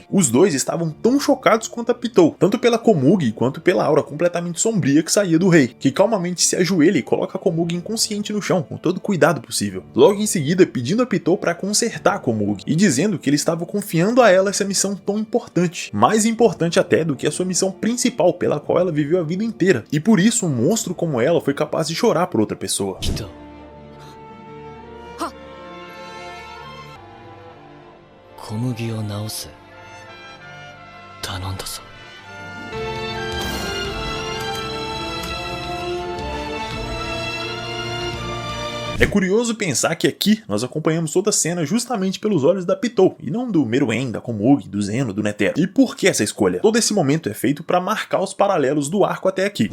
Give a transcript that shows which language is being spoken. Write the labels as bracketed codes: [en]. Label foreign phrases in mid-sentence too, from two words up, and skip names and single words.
[pt] Os dois estavam tão chocados quanto a Pitou, tanto pela Komugi quanto pela aura completamente sombria que saía do rei, que calmamente se ajoelha e coloca a Komugi inconsciente no chão, com todo o cuidado possível. Logo em seguida, pedindo a Pitou para consertar a Komugi, e dizendo que ele estava confiando a ela essa missão tão importante, mais importante até do que a sua missão principal pela qual ela viveu a vida inteira. E por isso um monstro como ela foi capaz de chorar por outra pessoa. [ja] 人小麦を直せ頼んだぞ。 [pt] É curioso pensar que aqui nós acompanhamos toda a cena justamente pelos olhos da Pitou, e não do Meruem, da Komugi, do Zeno, do Netero. E por que essa escolha? Todo esse momento é feito para marcar os paralelos do arco até aqui.